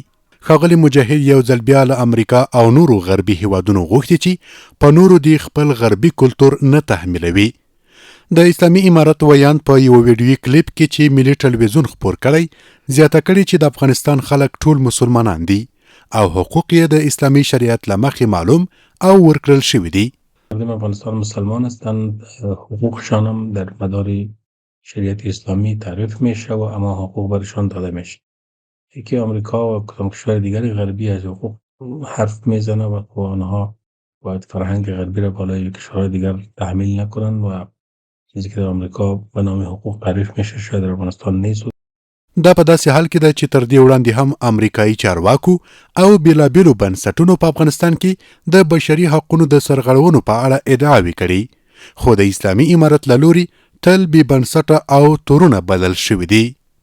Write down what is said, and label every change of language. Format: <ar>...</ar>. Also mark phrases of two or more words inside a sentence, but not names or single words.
<ps>ښاغلي مجاهد یو ځل بیا له امریکا او نورو غربي هیوادونو غوښتي چې په نورو دی خپل غربي کلتور نه تحمیلوي. د اسلامي امارت ویان په یو ویډیوي کلیپ کې چې ملي ټلویزیون خپور کړی زیاته کړي چې د افغانستان خلک ټول مسلمانان دي او حقوق یې د اسلامی شریعت له مخې معلوم او ورکړل شوي دي.</ps> <fa>مردم افغانستان مسلمان هستند، حقوقشان هم در مدار شریعت اسلامی تعریف میشه و اما حقوق برشان داده میشه. یکی آمریکا و کدام کشور دیگری غربی از حقوق حرف میزنه و آنها باید فرهنگ غربی را بالای کشورهای دیگر تحمیل نکنند و چیزی که در آمریکا به نام حقوق تعریف میشه شاید در افغانستان نیست.</fa> <ps>دا په داسې حال کې ده چې تر دې وړاندې هم امریکایي چارواکو او بیلابیلو بنسټونو په افغانستان کې د بشري حقوقو د سرغړونو په اړه ادعاوې کړي، خو د اسلامي امارت له لوري تل بې بنسټه او تورونه بلل شوي دي.</ps>